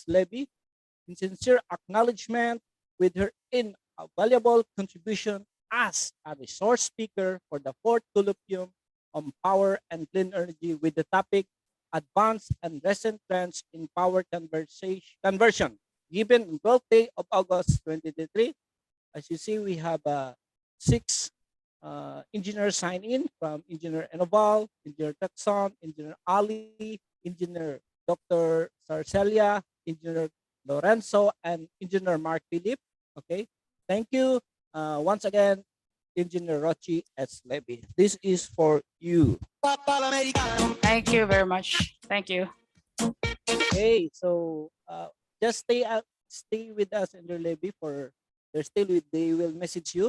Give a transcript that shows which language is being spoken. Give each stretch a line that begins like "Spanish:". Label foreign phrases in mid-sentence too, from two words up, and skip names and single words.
English: Levy in sincere acknowledgement with her invaluable contribution as a resource speaker for the 4th Colloquium on Power and Clean Energy with the topic Advanced and Recent Trends in Power Conversion, given on 12th day of August 2023. As you see, we have 6 engineers sign in from Engineer Enoval, Engineer Texon, Engineer Ali, Engineer Dr. Sarcelia, Engineer Lorenzo, and Engineer Mark Philip. Okay, thank you once again, Engineer Rochi S. Levy. This is for you. Thank you very much. Thank you. Okay, so just stay with us, Engineer Levy, for they will message you.